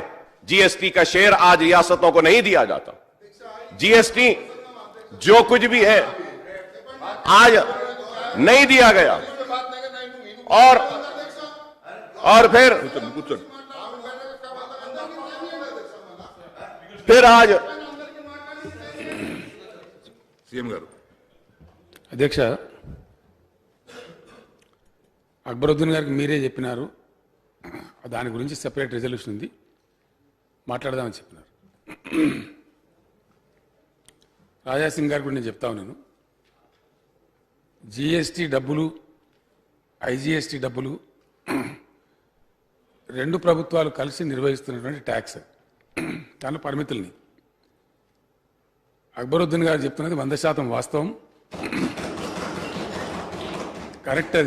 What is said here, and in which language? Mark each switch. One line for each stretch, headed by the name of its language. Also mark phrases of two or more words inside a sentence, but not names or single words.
Urdu: جی ایس ٹی کا شیئر آج ریاستوں کو نہیں دیا جاتا. جی ایس ٹی جو کچھ بھی ہے آج نہیں دیا گیا. اور پھر آج
Telugu: అధ్యక్ష అక్బరుద్దీన్ గారికి మీరే చెప్పినారు. దాని గురించి
English: separate resolution
Telugu: ఉంది, మాట్లాడదామని చెప్పినారు. రాజాసింగ్ గారు కూడా నేను చెప్తా ఉన్నాను, జిఎస్టీ డబ్బులు, ఐజిఎస్టీ డబ్బులు రెండు ప్రభుత్వాలు కలిసి నిర్వహిస్తున్నటువంటి ట్యాక్స్, దాని పరిమితుల్ని అక్బరుద్దీన్ గారు చెప్తున్నది 100% వాస్తవం, కరెక్ట్ అది.